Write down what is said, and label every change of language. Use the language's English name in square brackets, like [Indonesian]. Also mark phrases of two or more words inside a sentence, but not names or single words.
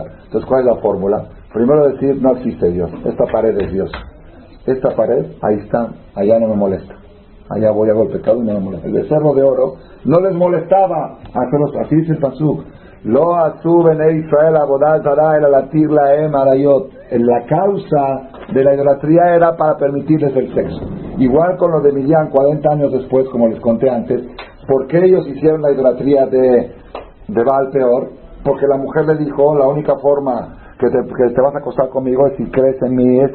[Spanish] Entonces, ¿cuál es la fórmula? Primero decir, no existe Dios, esta pared es Dios. Esta pared, ahí está, allá no me molesta. Allá voy, hago el pecado y no me molesta. El becerro de oro no les molestaba hacerlos, así dice el pasuk. [Hebrew] לא עשו בני ישראל עבודה זרה אלא להתיר להם עריות. [Spanish] La causa de la idolatría era para permitirles el sexo. Igual con los de Midian, 40 años después, como les conté antes. ¿Por qué ellos hicieron la idolatría de Baal Peor? Porque la mujer le dijo, la única forma que te vas a acostar conmigo es si crees en mí esta.